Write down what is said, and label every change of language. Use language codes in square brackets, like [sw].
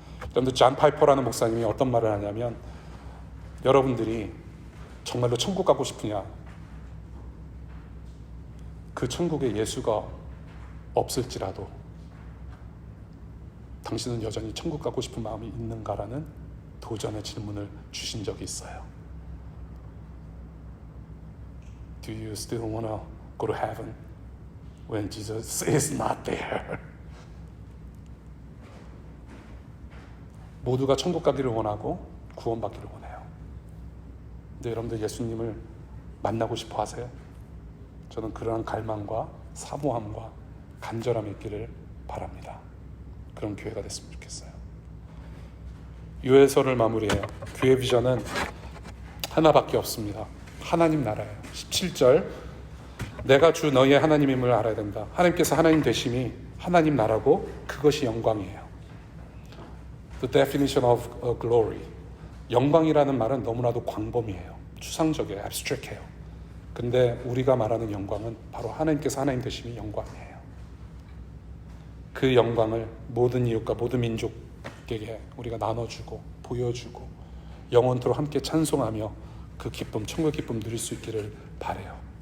[ko] 여러분들, 존 파이퍼라는 목사님이 어떤 말을 하냐면 여러분들이 정말로 천국 가고 싶으냐, 그 천국에 예수가 없을지라도 당신은 여전히 천국 가고 싶은 마음이 있는가라는 도전의 질문을 주신 적이 있어요. [en] Do you still want to go to heaven when Jesus is not there? [ko] 모두가 천국 가기를 원하고 구원받기를 원해요. 근데 여러분들 예수님을 만나고 싶어 하세요? 저는 그러한 갈망과 사모함과 간절함이 있기를 바랍니다. 그런 교회가 됐으면 좋겠어요. 요해서를 마무리해요. 교회 비전은 하나밖에 없습니다. 하나님 나라예요. 17절, 내가 주 너희의 하나님임을 알아야 된다. 하나님께서 하나님 되심이 하나님 나라고 그것이 영광이에요. [en] The definition of glory. [ko] 영광이라는 말은 너무나도 광범위해요. 추상적이에요. abstract해요. 근데 우리가 말하는 영광은 바로 하나님께서 하나님 되심이 영광이에요. 그 영광을 모든 이웃과 모든 민족에게 우리가 나눠주고 보여주고 영원토록 함께 찬송하며 그 기쁨, 천국의 기쁨 누릴 수 있기를 바라요.